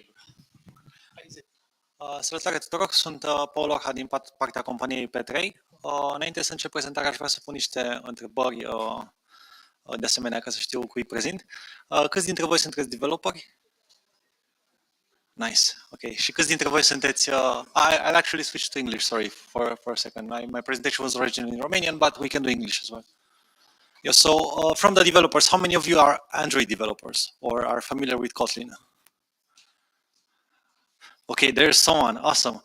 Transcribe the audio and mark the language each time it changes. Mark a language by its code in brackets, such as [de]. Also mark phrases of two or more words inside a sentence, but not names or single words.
[ro] Salutare tuturor, sunt Paul Orha din partea companiei P3. Înainte să încep prezentarea, aș vrea să pun niște întrebări de asemenea, ca să știu cui prezint. Câți dintre voi sunteți developeri? [en] Nice, ok. [ro] Și câți dintre voi sunteți... [en] I'll actually switch to English, sorry, for a second. My presentation was originally in Romanian, but we can do English as well. Yeah, so from the developers, how many of you are Android developers or are familiar with Kotlin? Okay, there's someone, awesome.